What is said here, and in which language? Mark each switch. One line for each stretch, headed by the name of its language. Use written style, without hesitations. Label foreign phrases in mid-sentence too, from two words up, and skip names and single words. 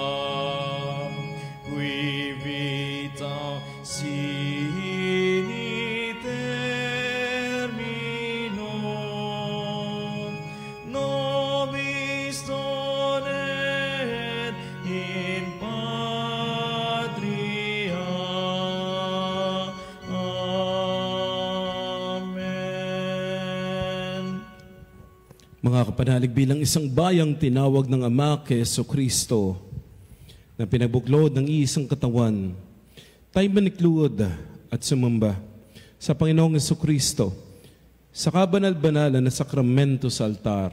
Latin: qui vita sini terminum, nobis donet in patria. Amen.
Filipino: Mga kapanalig, bilang isang bayang tinawag ng Ama kay Jesucristo na pinagbuklod ng iisang katawan, tayo manikluod at sumamba sa Panginoong Jesucristo, sa kabanal-banalan na sakramento sa altar.